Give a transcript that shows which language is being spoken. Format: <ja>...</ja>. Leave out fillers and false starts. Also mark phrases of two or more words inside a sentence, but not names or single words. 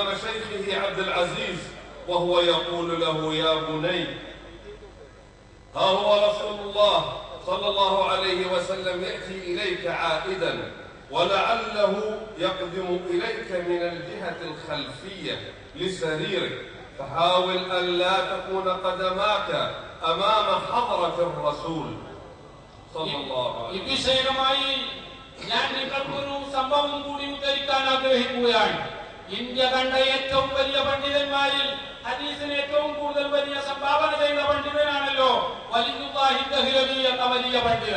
<ar>شيخه عبد العزيز وهو يقول له: يا بني، ها هو رسول الله صلى الله عليه وسلم يأتي إليك عائدا، ولعله يقدم إليك من الجهة الخلفية لسريرك، فحاول أن لا تكون قدماك أمام حضرة الرسول.</ar> <ml>വിഷയമായി ഞാൻ നിങ്ങൾക്കൊരു സംഭവം കൂടി ഉദ്ധരിക്കാൻ ആഗ്രഹിക്കുകയാണ്. ഇന്ത്യ കണ്ട ഏറ്റവും വലിയ പണ്ഡിതന്മാരിൽ ഹദീസിന് ഏറ്റവും കൂടുതൽ വലിയ സംഭാവന ചെയ്ത പണ്ഡിതനാണല്ലോ വലിയുല്ലാഹി ദഹ്ലവി എന്ന വലിയ പണ്ഡിതൻ.</ml>